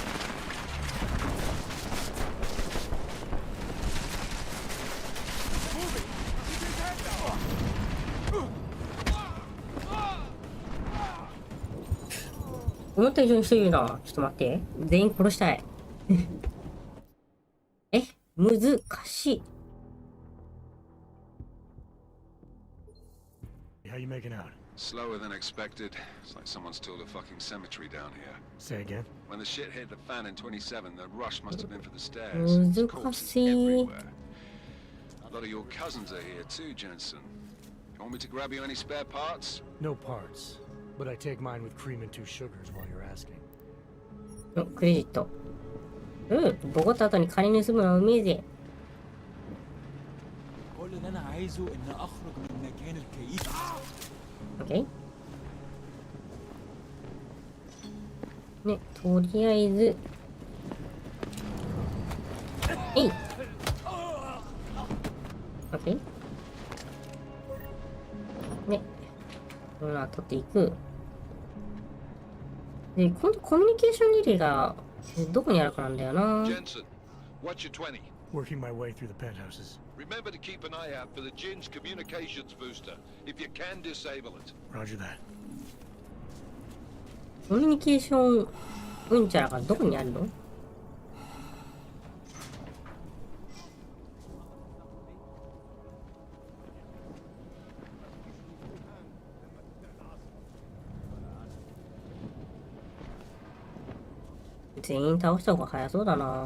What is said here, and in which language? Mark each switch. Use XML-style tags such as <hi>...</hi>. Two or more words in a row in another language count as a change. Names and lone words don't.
<ja>思った以上に人いるな。ちょっと待って。全員殺したい。難しい。</ja> <en>How you making out? Slower than expected. It's like someone's tilled a fucking cemetery down here. Say again? When the shit hit the fan in 27, the rush must have been for the stairs. There's corpses</en> <ja>難しい。</ja> <en>everywhere. A lot of your cousins are here too, Jensen. You want me to grab you any spare parts? No parts. But I take mine with cream and 2 sugars while you're asking.</en> <ja>お、クレジット。ボコった後に金盗むのはうめえぜ。</ja> <ar>كل اللي انا عايزه ان اخرج من مكان الكئيب.</ar> <ja>OK。ね、とりあえず。えい。OK。ね。この取っていく。で、今度コミュニケーションリレーがどこにあるかなんだよな。</ja> <en>Jensen, what's your 20? Working my way through the penthouses. Remember to keep an eye out for the Jin's communications booster. If you can, disable it. Roger that.</en> <ja>コミュニケーションうんちゃらがどこにあるの？全員倒した方が早そうだな。</ja>